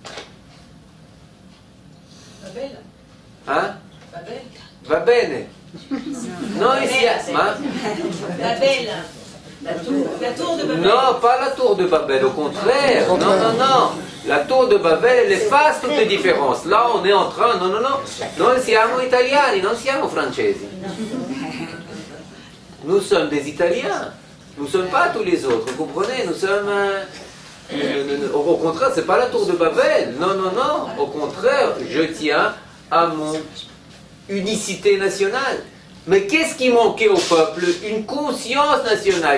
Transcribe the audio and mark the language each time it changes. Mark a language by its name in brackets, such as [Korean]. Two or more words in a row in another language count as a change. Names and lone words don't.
[French] Babel. Hein? Babel. [Italian] Va bene. [French] Non, ici, Babel. La tour de Babel. Non, pas la tour de Babel, au contraire. Non, non, non. La tour de Babel, elle efface toutes les différences. Là, on est en train... Non, non, non. [Italian] Noi siamo italiani, non siamo francesi. [French] Nous sommes des Italiens. Nous ne sommes pas tous les autres, vous comprenez? Nous sommes... au contraire, c'est pas la tour de Babel. Non, non, non. Au contraire, je tiens à mon unicité nationale. Mais qu'est-ce qui manquait au peuple? Une conscience nationale.